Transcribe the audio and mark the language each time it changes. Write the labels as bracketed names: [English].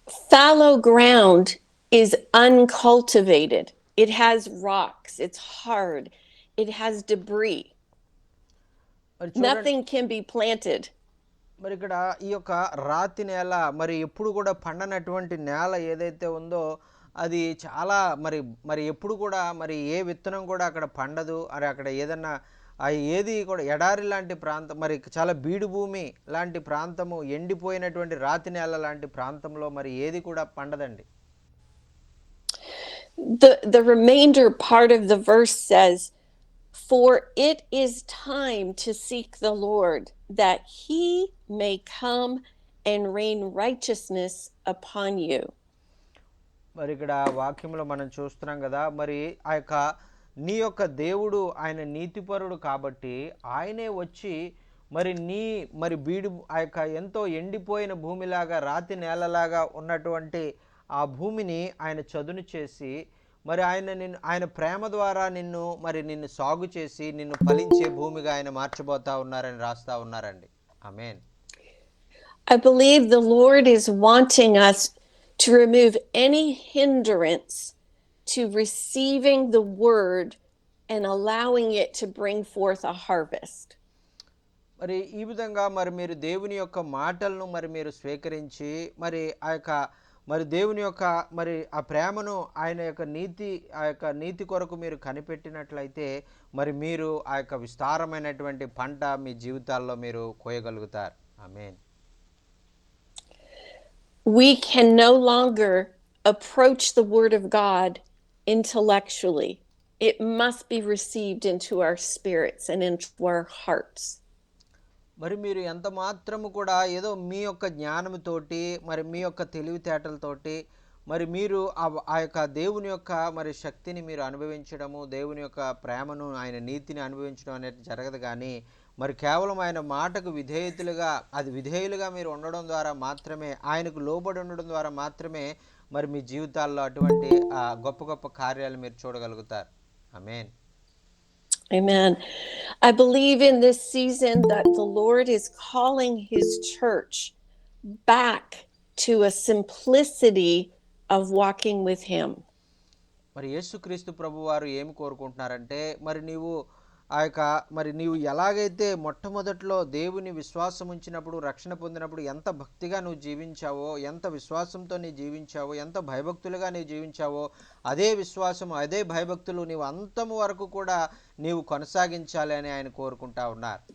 [English] Fallow ground is uncultivated. It has rocks, it's hard, it has debris. [Telugu] మరి చూడండి, [English] Nothing can be planted. [Telugu] మరి ఇక్కడ ఈ యొక్క రాతి నేల, మరి ఎప్పుడు కూడా పండనటువంటి నేల ఏదైతే ఉందో అది చాలా మరి ఎప్పుడు కూడా మరి ఏ విత్తనం కూడా అక్కడ పండదు. మరి అక్కడ ఏదన్నా ఏది కూడా ఎడారి లాంటి ప్రాంతం, మరి చాలా బీడు భూమి లాంటి ప్రాంతము, ఎండిపోయినటువంటి రాతి నేల లాంటి ప్రాంతంలో మరి ఏది కూడా పండదండి. [English] The remainder part of the verse says, "For it is time to seek the Lord, that he may come and rain righteousness upon you." [Telugu] మరి ఇక్కడ వాక్యంలో మనం చూస్తున్నాం కదా, మరి ఆ యొక్క నీ యొక్క దేవుడు ఆయన నీతిపరుడు కాబట్టి ఆయనే వచ్చి మరి బీడు ఆ యొక్క ఎంతో ఎండిపోయిన భూమిలాగా, రాతి నేలలాగా ఉన్నటువంటి ఆ భూమిని ఆయన చదును చేసి మరి ఆయన ప్రేమ ద్వారా నిన్ను సాగు చేసి నిన్ను ఫలించే భూమిగా ఆయన మార్చబోతా ఉన్నారని రాస్తా ఉన్నారండి. ఆమేన్. [English] I believe the Lord is wanting us to remove any hindrance to receiving the word and allowing it to bring forth a harvest. [Telugu] మరి ఈ విధంగా మరి మీరు దేవుని యొక్క మాటలను మరి మీరు స్వీకరించి మరి మరి దేవుని యొక్క మరి ఆ ప్రేమను ఆ యొక్క నీతి కొరకు మీరు కనిపెట్టినట్లయితే మరి మీరు ఆ యొక్క విస్తారమైనటువంటి పంట మీ జీవితాల్లో మీరు కోయగలుగుతారు. ఆమేన్. [English] We can no longer approach the word of God intellectually. It must be received into our spirits and into our hearts. [Telugu] మరి మీరు ఎంత మాత్రము కూడా ఏదో మీ యొక్క జ్ఞానముతోటి మరి మీ యొక్క తెలివితేటలతోటి మరి మీరు ఆ యొక్క దేవుని యొక్క మరి శక్తిని మీరు అనుభవించడము, దేవుని యొక్క ప్రేమను ఆయన నీతిని అనుభవించడం అనేది జరగదు. కానీ మరి కేవలం ఆయన మాటకు విధేయులుగా మీరు ఉండడం ద్వారా మాత్రమే, ఆయనకు లోబడి ఉండడం ద్వారా మాత్రమే మరి మీ జీవితాల్లో అటువంటి గొప్ప గొప్ప కార్యాలు మీరు చూడగలుగుతారు. ఆమేన్. [English] Amen. I believe in this season that the Lord is calling his church back to a simplicity of walking with him. [Telugu] మరి యేసుక్రీస్తు ప్రభువారు ఏమి కోరుకుంటున్నారంటే మరి నీవు ఎలాగైతే మొట్టమొదట్లో దేవుని విశ్వాసం ఉంచినప్పుడు, రక్షణ పొందినప్పుడు ఎంత భక్తిగా నువ్వు జీవించావో, ఎంత విశ్వాసంతో నీ జీవించావో, ఎంత భయభక్తులుగా నీవు జీవించావో, అదే విశ్వాసం అదే భయభక్తులు నీవు అంతము వరకు కూడా నీవు కొనసాగించాలి అని ఆయన కోరుకుంటా ఉన్నారు.